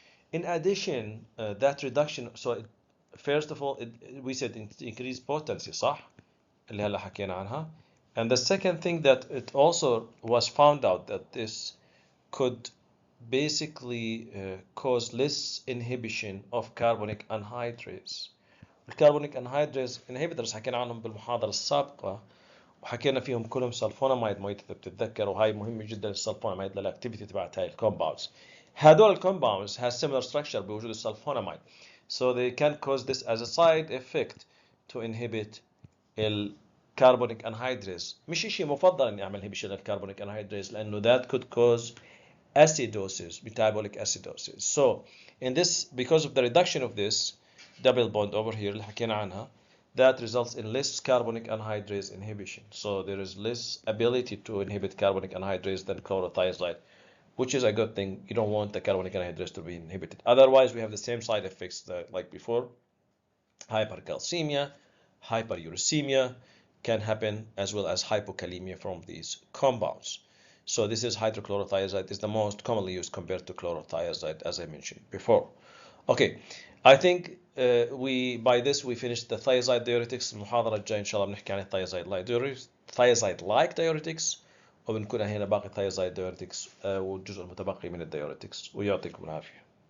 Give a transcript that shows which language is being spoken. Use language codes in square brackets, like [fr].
[en] In addition, that reduction, so first of all, we said increased potency, صح؟ [ar] اللي هلا حكينا عنها. [en] And the second thing that it also was found out that this could basically cause less inhibition of carbonic anhydrase. [ar] الكربونيك انهيدريز inhibitors حكينا عنهم بالمحاضرة السابقة، وحكينا فيهم كلهم سلفوناميد ميت اذا بتتذكر، وهي مهمة جدا السلفوناميد للاكتيفيتي تبعت هاي الكومباوندز. هدول الكومباوندز [en] has similar structure [ar] بوجود السلفوناميد. [en] So they can cause this as a side effect to inhibit الكربونيك anhydrase. [ar] مش اشي مفضل اني اعمل inhibition للكربونيك انهيدريز لانه [en] that could cause acidosis, metabolic acidosis. So in this, because of the reduction of this double bond over here [ar] اللي حكينا عنها, [en] that results in less carbonic anhydrase inhibition. So there is less ability to inhibit carbonic anhydrase than chlorothiazide, which is a good thing. You don't want the carbonic anhydrase to be inhibited. Otherwise, we have the same side effects that, like before, hypercalcemia, hyperuricemia can happen, as well as hypokalemia from these compounds. So this is hydrochlorothiazide is the most commonly used compared to chlorothiazide, as I mentioned before. Okay, I think we by this we finished the thiazide diuretics. [ar] المحاضرة الجاية إن شاء الله بنحكي عن thiazide like diuretics، وبنكون هنا باقي thiazide diuretics والجزء المتبقي من الديوريتكس، ويعطيكم العافية.